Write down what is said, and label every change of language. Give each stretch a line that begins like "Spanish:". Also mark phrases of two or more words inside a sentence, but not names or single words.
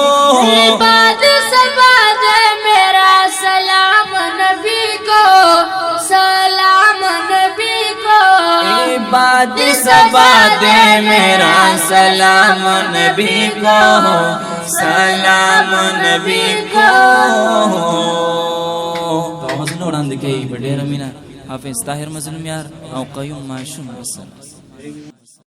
Urdu: بعد سبا دے میرا سلام نبی کو، سلام نبی کو، بعد سبا دے میرا سلام نبی کو، سلام نبی کو.
Pashto: مظلوم وړاندې کوي په ډېره مینه حافظ طاهر مظلوم یار او قیوم ماشوم.